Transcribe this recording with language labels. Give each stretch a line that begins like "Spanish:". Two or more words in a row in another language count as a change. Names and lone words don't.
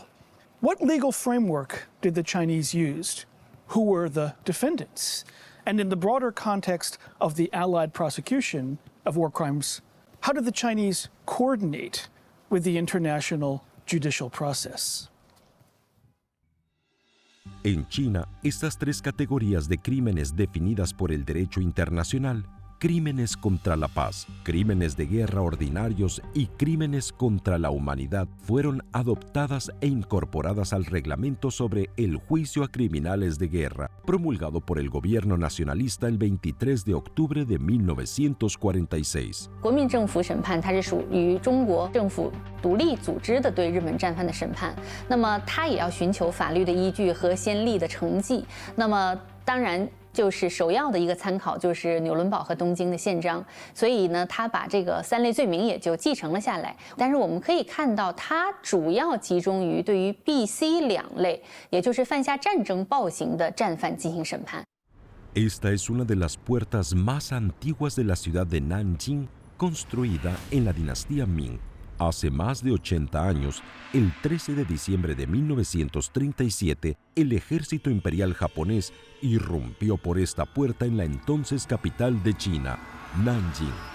English: What legal framework did the Chinese use? Who were the defendants? And in the broader context of the Allied prosecution of war crimes, how did the Chinese coordinate with the international judicial process?
Spanish: En China, estas 3 categorías de crímenes definidas por el derecho internacional, crímenes contra la paz, crímenes de guerra ordinarios y crímenes contra la humanidad, fueron adoptadas e incorporadas al reglamento sobre el juicio a criminales de guerra, promulgado por el gobierno nacionalista el 23 de octubre de 1946.
Chinese: 国民政府审判它是属于中国政府独立组织的对日本战犯的审判，那么它也要寻求法律的依据和先例的成绩，那么当然就是首要的一个参考就是纽伦堡和东京的宪章，所以呢，他把这个3类罪名也就继承了下来。但是我们可以看到，它主要集中于对于 B、C 2类，也就是犯下战争暴行的战犯进行审判。
Spanish: Esta es una de las puertas más antiguas de la ciudad de Nanjing, construida en la dinastía Ming. Hace más de 80 años, el 13 de diciembre de 1937, el ejército imperial japonés irrumpió por esta puerta en la entonces capital de China, Nanjing.